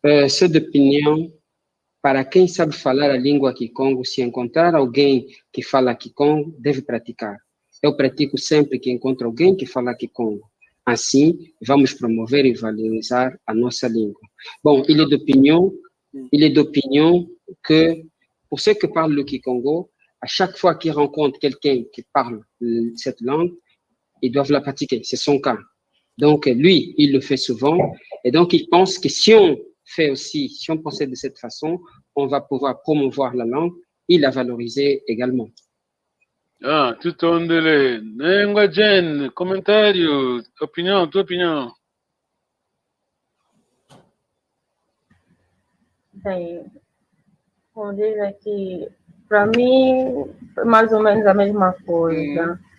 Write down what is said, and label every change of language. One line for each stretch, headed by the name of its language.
Portuguese: Sou de opinião, para quem sabe falar a língua Kikongo, se encontrar alguém que fala Kikongo, deve praticar. Eu pratico sempre que encontro alguém que fala Kikongo. Assim, vamos promover e valorizar a nossa língua.
French: Bon, il est d'opinion que, pour ceux qui parlent le Kikongo, à chaque fois qu'ils rencontrent quelqu'un qui parle cette langue, ils doivent la pratiquer. C'est son cas. Donc, lui, il le fait souvent. Et donc, il pense que si on procède de cette façon, on va pouvoir promouvoir la langue et la valoriser également.
Kongo: Tutondele.
Portuguese: Nengua Jen, comentário, opinião, tua opinião. Bem, como diz aqui, para mim, mais ou menos a mesma coisa.